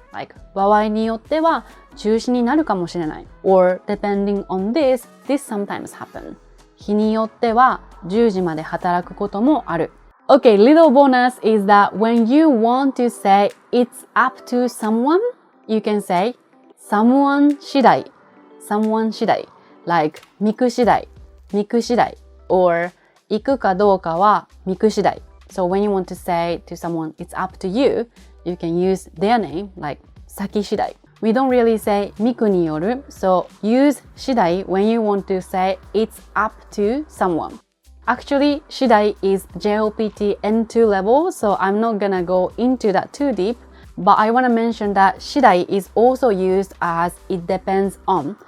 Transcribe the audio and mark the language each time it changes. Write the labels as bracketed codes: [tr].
[en] Like [ja] 場合によっては中止になるかもしれない。 [en] Or depending on this, this sometimes happen. [ja] 日によっては10時まで働くこともある。 [en] Okay, little bonus is that when you want to say it's up to someone, you can say someone 次第。 someone 次第。 [ja] Like ミク次第。ミク次第 [en] or [ja] 行くかどうかはミク次第 [en] So when you want to say to someone, it's up to you, you can use their name, like 先次第. We don't really say [ja] ミクによる, [en] so use 次第 when you want to say it's up to someone. Actually, 次第 is JOPT N2 level, so I'm not gonna go into that too deep, but I want to mention that 次第 is also used as it depends on.